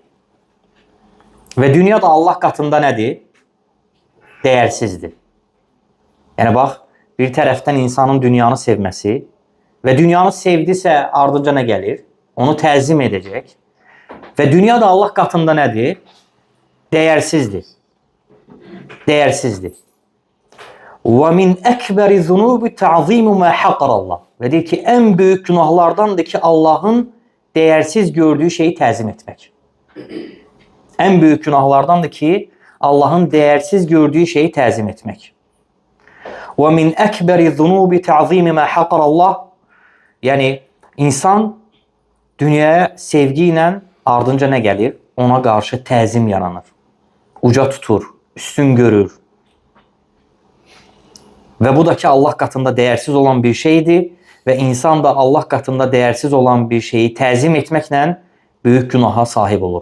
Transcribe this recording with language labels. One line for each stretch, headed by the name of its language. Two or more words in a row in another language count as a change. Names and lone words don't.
Azerbaijani: Və dünya da Allah qatında nədir? Dəyərsizdir. Yəni bax, bir tərəfdən insanın dünyanı sevməsi və dünyanı sevdisə ardınca nə gəlir? Onu təzim edəcək. Və dünya da Allah qatında nədir? Dəyərsizdir. Dəyərsizdir.
Arabic: وَمِنْ أَكْبَرِ ذُنُوبِ تَعْظِيمُ مَا حَقَرَ Allah.
Azerbaijani: Və deyir ki, ən böyük günahlardandır ki, Allahın dəyərsiz gördüyü şeyi təzim etmək. Ən böyük günahlardandır ki, Allahın dəyərsiz gördüyü şeyi təzim etmək.
Arabic: وَمِنْ أَكْبَرِ ذُنُوبِ تَعْظِيمِ مَا حَقَرَ Allah.
Azerbaijani: Yəni, insan dünyaya sevgi ilə ardınca nə gəlir? Ona qarşı təzim yaranır. Uca tutur, üstün görür. Və bu da ki, Allah qatında dəyərsiz olan bir şeydir və insan da Allah qatında dəyərsiz olan bir şeyi təzim etməklə böyük günaha sahib olur.